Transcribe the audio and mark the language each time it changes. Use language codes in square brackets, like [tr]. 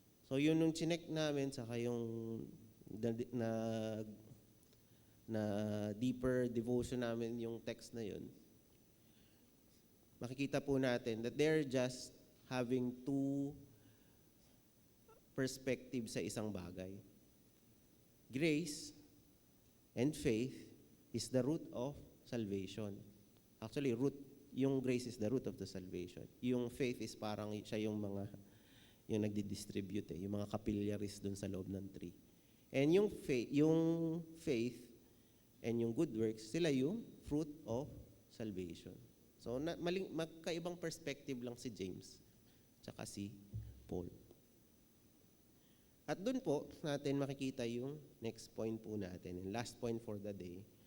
[tl] So yun nung chinek namin, saka yung na deeper devotion namin yung text na yun, makikita po natin [en] that they're just having two perspectives [tl] sa isang bagay. [en] Grace and faith is the root of salvation. Actually, yung grace is the root of the salvation. [tl] Yung faith is parang siya yung nagdi-distribute yung mga capillaries dun sa loob ng tree. [en] And yung faith and yung good works, sila yung fruit of salvation. [tl] So, magkaibang perspective lang si James tsaka si Paul. At dun po, natin makikita yung next point po natin, [en] and last point for the day.